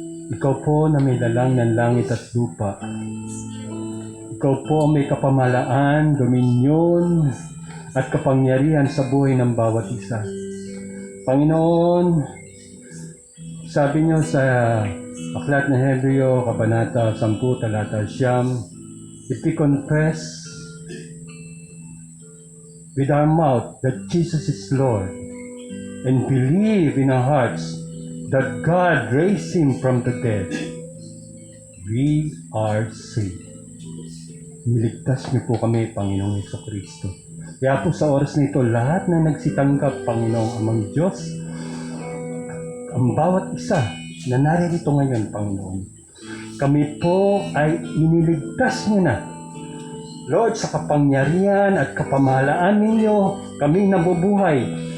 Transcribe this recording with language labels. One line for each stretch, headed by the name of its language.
Filipino: Ikaw po na may lalang ng langit at lupa. Ikaw po ang may kapamahalaan, dominyon, at kapangyarihan sa buhay ng bawat isa. Panginoon, sabi niyo sa Aklat ng Hebreo, Kabanata 10, Talata 9,
English: if we confess with our mouth that Jesus is Lord and believe in our hearts that God raised Him from the dead, we are saved.
Filipino: Niligtas niyo po kami, Panginoong Jesucristo. Kaya po sa oras na ito, lahat na nagsitanggap, Panginoong Amang Diyos, ang bawat isa na naririto ngayon, Panginoon, kami po ay iniligtas niyo na. Lord, sa kapangyarihan at kapamahalaan ninyo, kami nabubuhay.